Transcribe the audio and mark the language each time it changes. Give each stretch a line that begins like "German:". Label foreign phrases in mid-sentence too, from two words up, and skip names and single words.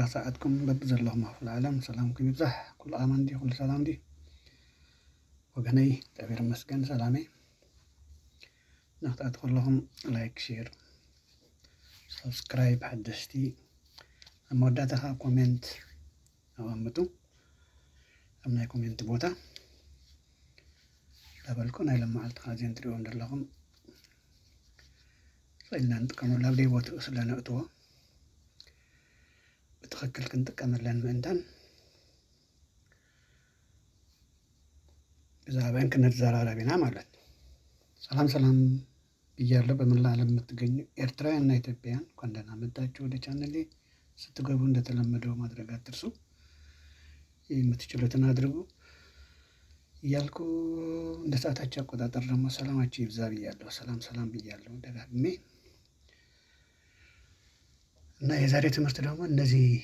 Tigrinya: ሰዓትኩም በብዘለኹም ኣብ ኩሉ ዓለም ሰላምኩም ይብዛሕ ኩሉ ኣማን ዲ ኩሉ ሰላም ዲ ወገነይ እግዚአብሔር ይመስገን ሰላመይ ንኽትኣቱ ከለኹም ላይክ ሼር ሰብስክራይብ ሓደሽቲ ኣብ መወዳእታ ከዓ ኮሜንት ኣቐምጡ ኣብ ናይ ኮሜንት ቦታ ተበልኩ ናይ ለመዓልቲ ከዓ እዚኦም ትሪእዎም ዘለኹም ኢልና ንጥቀመሉ ኣብ ደይቦትኡ ስለነእትዎ ብትኽክል ክንጥቀመለን ምእንታን ብዛዕባን ክንዘራረብ ኢና
Amharic: ማለት ነው። ሰላም ሰላም ብያለሁ። በመላው ዓለም የምትገኙ ኤርትራውያንና ኢትዮጵያውያን እንኳን ደህና መጣችሁ ወደ ቻናሌ። ስትገቡ እንደተለመደው ማድረግ አትርሱ። የምትችሉትን አድርጉ እያልኩ እንደ ሰዓታችሁ አቆጣጠር ደግሞ ሰላማችሁ ይብዛ ብያለሁ። ሰላም ሰላም ብያለሁ ደጋግሜ እና የዛሬ ትምህርት ደግሞ እነዚህ